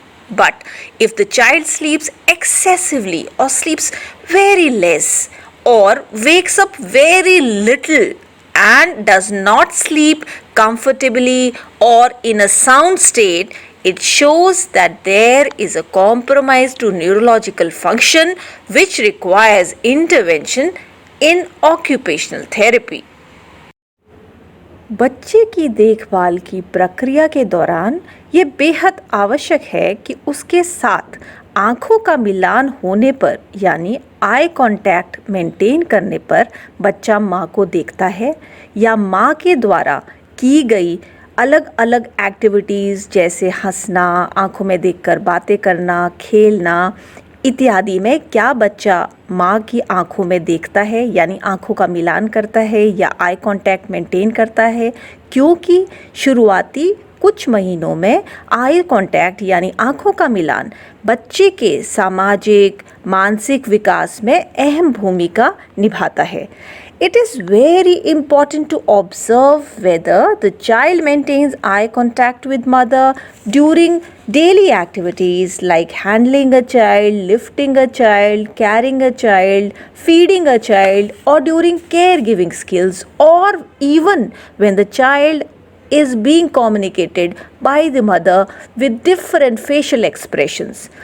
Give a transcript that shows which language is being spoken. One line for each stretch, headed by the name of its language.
English: But if the child sleeps excessively or sleeps very less or wakes up very little and does not sleep comfortably or in a sound state, it shows that there is a compromise to neurological function which requires intervention in occupational therapy.
Hindi: बच्चे की देखभाल की प्रक्रिया के दौरान ये बेहद आवश्यक है कि उसके साथ आँखों का मिलान होने पर, यानी आई कांटेक्ट मेंटेन करने पर बच्चा माँ को देखता है, या माँ के द्वारा की गई अलग अलग एक्टिविटीज़ जैसे हंसना, आँखों में देखकर बातें करना, खेलना इत्यादि में क्या बच्चा माँ की आँखों में देखता है, यानी आँखों का मिलान करता है या आई कांटेक्ट मेंटेन करता है। क्योंकि शुरुआती कुछ महीनों में आई कांटेक्ट यानी आँखों का मिलान बच्चे के सामाजिक मानसिक विकास में अहम भूमिका निभाता है।
English: It is very important to observe whether the child maintains eye contact with mother during daily activities like handling a child, lifting a child, carrying a child, feeding a child, or during caregiving skills, or even when the child is being communicated by the mother with different facial expressions.